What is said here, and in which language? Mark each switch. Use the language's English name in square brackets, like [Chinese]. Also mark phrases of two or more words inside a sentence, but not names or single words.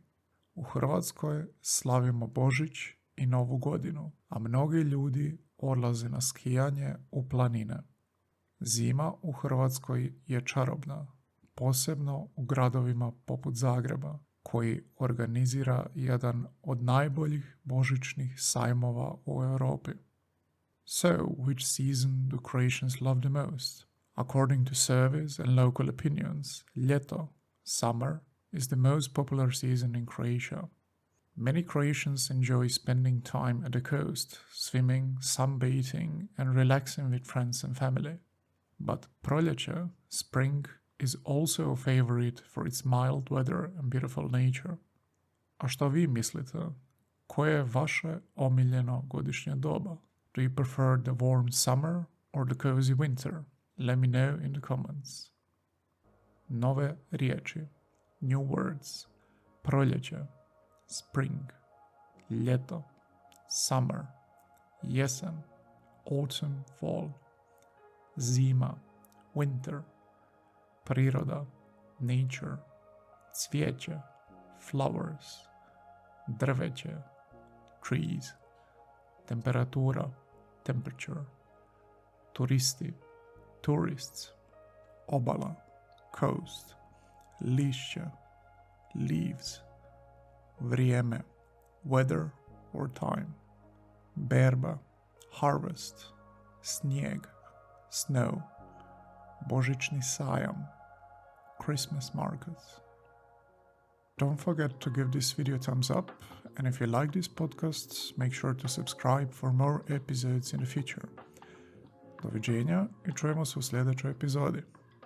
[Croatian] U Hrvatskoj slavimo Božić i Novu godinu, a mnogi ljudi odlaze na skijanje u planine. Zima u Hrvatskoj je čarobna, posebno u gradovima poput Zagreba, koji organizira jedan od najboljih božićnih sajmova u Europi. [English] So, which season do Croatians love the most? According to surveys and local opinions, ljeto, summer, is the most popular season in Croatia. Many Croatians enjoy spending time at the coast, swimming, sunbathing, and relaxing with friends and family. But proljeće, spring, is also a favorite for its mild weather and beautiful nature. [Croatian] A što vi mislite? Koje je vaše omiljeno godišnje doba? [English] Do you prefer the warm summer or the cozy winter? Let me know in the comments. [Croatian] Nove riječi. [English] New words. [Croatian] Proljeće, spring, ljeto, summer, jesen, [English] autumn, fall, zima, winter, [Croatian] priroda, nature, cvijeće, flowers, drveće, trees, temperatura, temperature, turisti, tourists, obala, coast, lišće, leaves, vrijeme, [English] weather or time, berba, harvest, [Croatian] snijeg, snow, božićni sajam, [English] Christmas markets. Don't forget to give this video a thumbs up, and if you like this podcast, make sure to subscribe for more episodes in the future. [Croatian] Doviđenja i čujemo se u sljedećoj epizodi.